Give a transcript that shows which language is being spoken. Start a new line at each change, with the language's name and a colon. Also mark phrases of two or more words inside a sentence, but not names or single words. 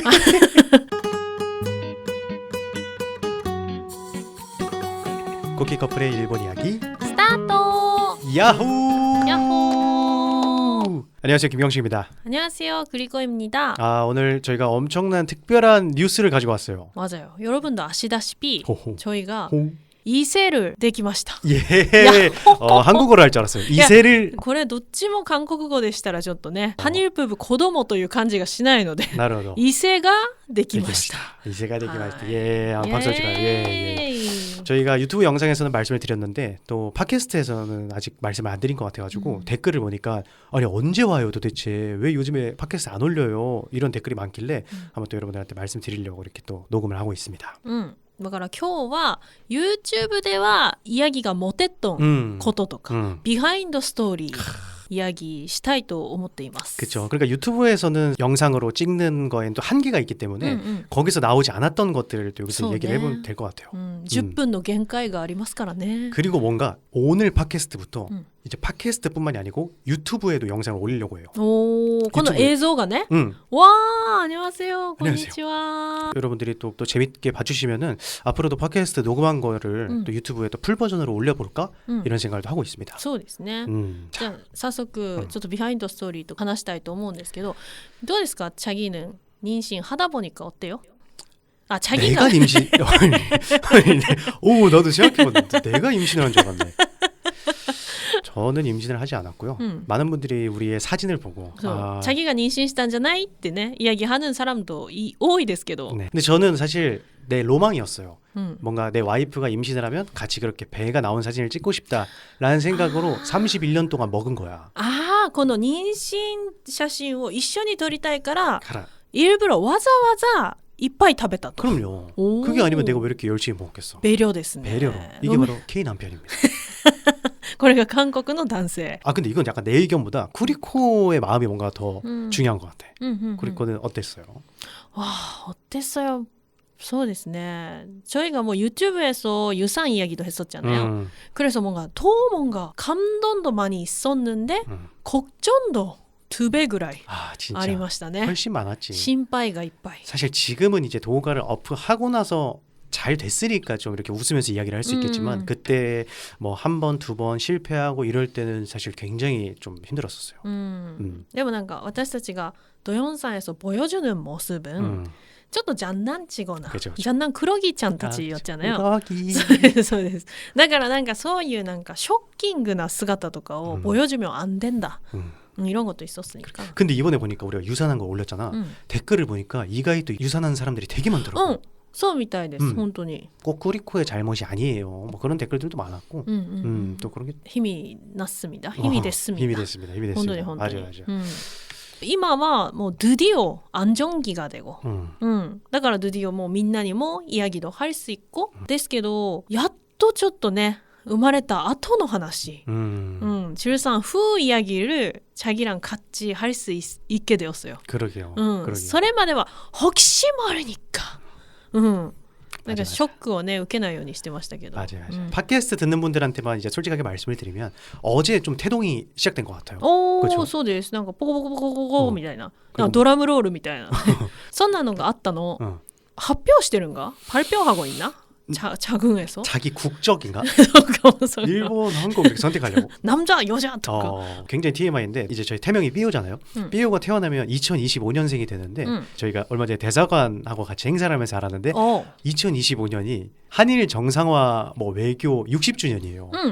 Korean: 쿠키 커플의 일본 이야기 스타트! 야호! 야호! 안녕하세요, 김경식입니다. 안녕하세요, 그리코입니다. 오늘 저희가 엄청난 특별한 뉴스를 가지고 왔어요. 맞아요. 여러분도 아시다시피 호호. 저희가 호. 이세를 できました. 예. 한국어로 할 줄 알았어요. 이세를
Japanese: これどっちも韓国語でしたらちょっとね、ハニルプブ子供という感じがしないので、なるほど. 伊勢ができました.
Korean: 이세가できました. 아, 예. 박수 치고요. 예. 예이. 저희가 유튜브 영상에서는 말씀을 드렸는데 또 팟캐스트에서는 아직 말씀을 안 드린 것 같아가지고 댓글을 보니까 아니 언제 와요 도대체 왜 요즘에 팟캐스트 안 올려요 이런 댓글이 많길래 한번 또 여러분들한테 말씀드리려고 이렇게 또 녹음을 하고 있습니다.
Japanese: だから今日は YouTube ではイヤギがモテっとんこととか、ビハインドストーリーイヤギしたいと思っています。
Korean: 그렇죠. 그러니까 유튜브에서는 영상으로 찍는 거에는 또 한계가 있기 때문에 거기서 나오지 않았던 것들을 또 여기서 얘기를 해보면 될 것 같아요.
Japanese: 10 分の限界がありますからね.
Korean: 그리고 뭔가 오늘 팟캐스트부터 이제 팟캐스트뿐만이 아니고 유튜브에도 영상을 올리려고 해요.
Japanese: この映像がね.
Korean: 와, 안녕하세요.
Japanese: konnichiwa.
Korean: 여러분들이 또 재밌게 봐주시면은 앞으로도 팟캐스트 녹음한 거를 또 유튜브에 또 풀 버전으로 올려볼까 이런 생각도 하고 있습니다.
Japanese: そうですね. じゃあ早速ちょっとビハインドストーリーと話したいと思うんですけど、どうですか?
Korean: 자기는 妊娠하다 보니까 어때요? 자기가 내가 임신 오 나도 생각해봤는데 내가 임신을 한 줄 알았네. 저는 임신을 하지 않았고요. 많은 분들이 우리의 사진을 보고
Japanese: 자기가 妊娠したんじゃないってね
Korean: 이야기하는 사람도
Japanese: 多いですけど.
Korean: 네. 근데 저는 사실 내 로망이었어요. 뭔가 내 와이프가 임신을 하면 같이 그렇게 배가 나온 사진을 찍고 싶다라는 생각으로 31년 동안 먹은 거야.
Japanese: この妊娠写真を一緒に撮りたいから일부러わざわざいっぱい食べたと.
Korean: 그럼요. 그게 아니면 내가 왜 이렇게 열심히 먹겠어.
Japanese: 배려 ですね.
Korean: 배려로. 이게 바로 K 남편입니다.
Japanese: これが韓国の男性.
Korean: 근데 이건 약간 내 의견보다 쿠리코의 마음이 뭔가 더 중요한 것 같아. 쿠리코는 어땠어요? 와, 어땠어요?
Japanese: そうですね.
Korean: 저희가 뭐 유튜브에서 유산 이야기도 했었잖아요. 그래서 뭔가 뭔가 감동도 많이 있었는데 걱정도 2배 ぐらい 진짜
Japanese: ありましたね.
Korean: 훨씬 많았지.
Japanese: 心配がいっぱい.
Korean: 사실 지금은 이제 도우가를 어프하고 나서 잘 됐으니까 좀 이렇게 웃으면서 이야기를 할 수 있겠지만 그때 뭐 한 번, 두 번 실패하고 이럴 때는 사실 굉장히 좀 힘들었었어요.
Japanese: でもなんか私たちがドヨンさん
Korean: 에서 보여주는 모습은 ちょっと 장난치거나 장난꾸러기 ちゃんたち였잖아요.
Japanese: そうです。だからなんかそういうなんかショッキングな姿とかを
Korean: 보여주면 안 된다. 이런 것도 있었으니까. 근데 이번에 보니까 우리가 유산한 거 올렸잖아. 댓글을 보니까 이가이 또 유산한 사람들이 되게 많더라고.
Japanese: そうみたいです。本当に.
Korean: 꼭 쿠리코의 잘못이 아니에요. 뭐 그런 댓글들도 많았고. 또 그런 게 힘이 났습니다. 힘이 됐습니다. 힘이 됐습니다. 힘이 됐습니다. 맞아요.
Japanese: 今はもうドゥディオ
Korean: 안정기가 되고
Japanese: だからドゥディオもみんなにもイヤギ도 할 수 있고 ですけどやっとちょっとね生まれた後の話
Korean: 출산 후 이야기를 자기랑 같이 할 수 있게 되었어요. 그러게요.
Japanese: それまでは
Korean: 혹시 모르니까 그러니까 쇼크
Japanese: をね受けないようにしてましたけど.
Korean: 맞아요. 팟캐스트 듣는 분들한테만 이제 솔직하게 말씀을 드리면 어제 좀 태동이 시작된 것 같아요.
Japanese: そうです。なんかポコポコポコポコみたいな。ドラムロールみたいな。そんなのがあったの発表してるんが?
Korean: 발표하고 있나? 자궁에서? 자기 국적인가? 일본, 한국 이렇게 선택하려고. 남자, 여자 굉장히 TMI인데 이제 저희 태명이 삐오잖아요. 삐오가 태어나면 2025년생이 되는데 저희가 얼마 전에 대사관하고 같이 행사를 하면서 알았는데 2025년이 한일 정상화 뭐 외교 60주년이에요.